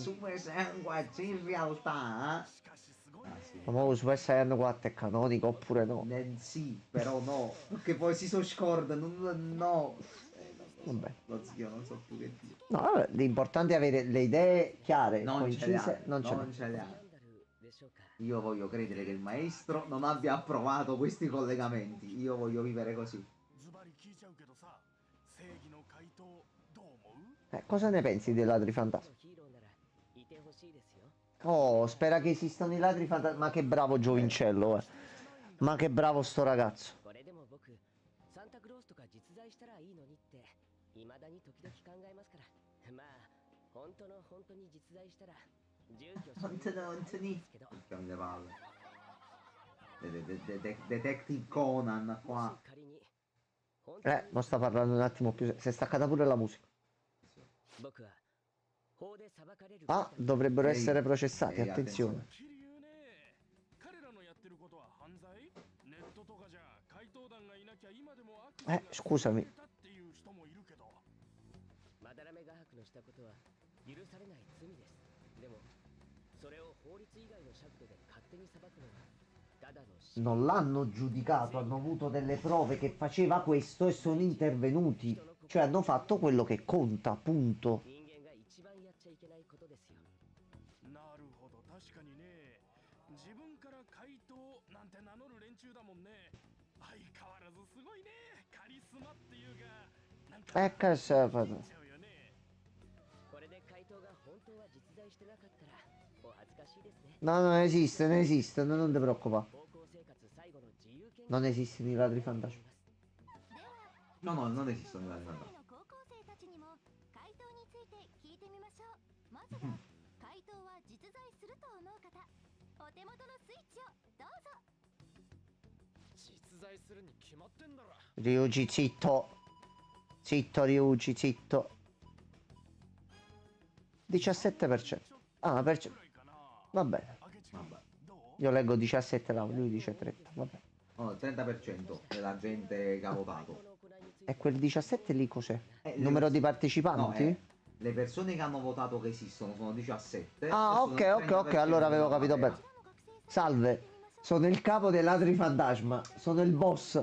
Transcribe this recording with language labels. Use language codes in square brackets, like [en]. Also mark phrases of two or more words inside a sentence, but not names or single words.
[it] il Super Sangue in realtà. Ah, sì. Ma mo Super Saiyan 4 è canonico oppure no? Sì, però no. Perché poi si so scorda. No. Vabbè. Lo zio, non so più che dire. No, vabbè, l'importante è avere le idee chiare, Non ce le ha. concise. Non ce Non l'ha. ce le ha. [ja] でしょうか [it] Io voglio credere che il maestro non abbia approvato questi collegamenti. Io voglio vivere così. [ja] ズバリ聞いちゃうけどさ正義の回答どう思う [it] Cosa ne pensi dei ladri fantasma? [ja] ヒーローならいてほしいですよ [it] Oh, spera che esistano i ladri fantasma. Ma che bravo Giovincello, eh. Ma che bravo sto ragazzo. [ja] これでも僕サンタクロースとか実在したらいいのにって未だに時々考えますからまあ本当の本当に実在したら住居本当の本当にですけど [it] Picchiamo le palle. Detective Conan [ja] も [it] qua. [ja] し仮に本当に [it] Mo sta parlando un attimo più. Si è staccata pure la musica. [ja] 僕は法で裁かれる [it] Ah, dovrebbero Ehi, essere processati, ehi, attenzione. [ja] キリ言うね彼らのやってることは犯罪ネットとかじゃ怪盗団がいなきゃ今でも悪事が [it] Scusami. [ja] たっていう人もいるけどまだらめ画伯のしたことは許されない罪ですでもそれを法律以外の尺度で勝手に裁くのはただの死 [it] Non l'hanno giudicato, hanno avuto delle prove che faceva questo e sono intervenuti. Cioè hanno fatto quello che conta, punto. [ja] 人間が一番やっちゃいけないことですよなるほど確かにね自分から怪盗なんて名乗る連中だもんね相変わらずすごいねカリスマっていうかなんか [it] Che se fa- [ja] ちゃうよねこれで怪盗が本当は実在してなかったらお恥ずかしいですね [it] No, non esiste, non ti preoccupare. [ja] 高校生活最後の自由研究 [it] Non esistono i ladri fantasma. [ja] では [it] No, non esistono i ladri [ja] の [it] fantasma. [ja] 高校生たちにも回答について聞いてみましょうまずは回答は実在すると思う方お手元のスイッチをどうぞ実在するに決まってんだろ [it] Ryuji, zitto. Zitto, Ryuji, zitto. 17%. Ah, perché... [ja] くらいかな [it] Va bene. [ja] 明智君 [it] Vabbè. [ja] どう [it] Io leggo 17 là, lui dice 30. Vabbè. Oh, il 30% della gente che ha votato. E quel 17 lì cos'è? Eh, Numero di No, partecipanti? le persone che hanno votato che esistono sono 17. Ah, e sono il ok, 30% allora avevo della capito platea. bene. Salve, sono il capo dei ladri fantasma, sono il boss.